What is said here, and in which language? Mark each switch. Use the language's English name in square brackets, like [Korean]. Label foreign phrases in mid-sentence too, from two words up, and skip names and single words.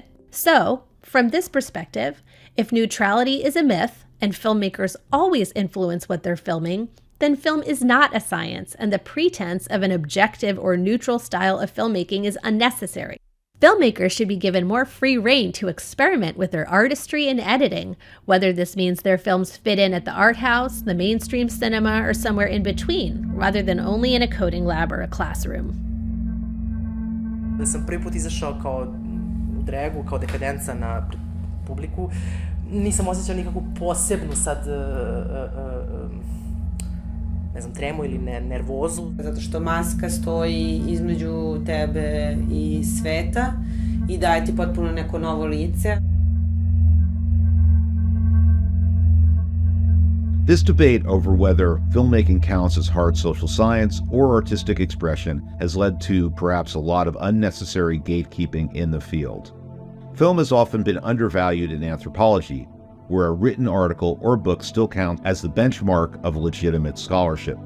[English] So, from this perspective, if neutrality is a myth and filmmakers always influence what they're filming, then film is not a science, and the pretense of an objective or neutral style of filmmaking is unnecessary. Filmmakers should be given more free rein to experiment with their artistry and editing, whether this means their films fit in at the art house, the mainstream cinema, or somewhere in between, rather than only in a coding lab or a classroom. [Serbian] Sam prvi put izašao kao u dragu, kao dekadenca na publiku. Nisam osjećao nikakvu posebnu sad ne znam, tremu ili nervozu. Zato što maska stoji između tebe i sveta i daje ti potpuno neko novo lice. [English] This debate over whether filmmaking counts as hard social science or artistic expression has led to perhaps a lot of unnecessary gatekeeping in the field. Film has often been undervalued in anthropology, where a written article or book still counts as the benchmark of legitimate scholarship.